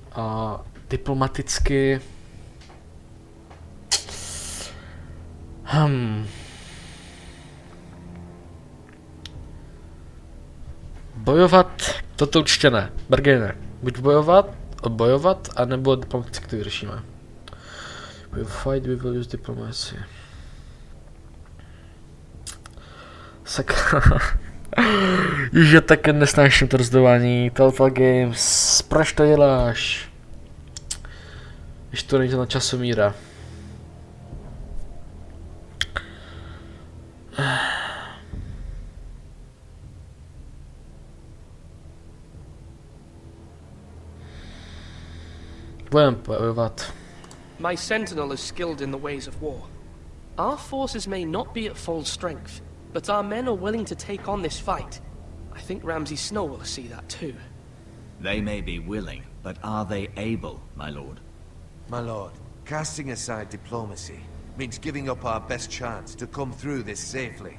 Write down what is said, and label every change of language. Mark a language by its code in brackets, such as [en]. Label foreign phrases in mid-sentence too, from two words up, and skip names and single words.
[cs] A diplomaticky... Bojovat, toto určitě ne. Bargainer. Buď bojovat, anebo diplomaticky to vyřešíme. [en] We will fight, we will use diplomacy. [cs] Sakra. Již je také nesnáším to rozdování. Total Games. Proč to děláš? Když to není na časomíra. Budeme bojovat. [en] My sentinel is skilled in the ways of war. Our forces may not be at full strength, but our men are willing to take on this fight. I think Ramsay Snow will see that too. They may be willing, but are they able, my lord? My lord, casting aside diplomacy means giving up our best chance to come through this safely.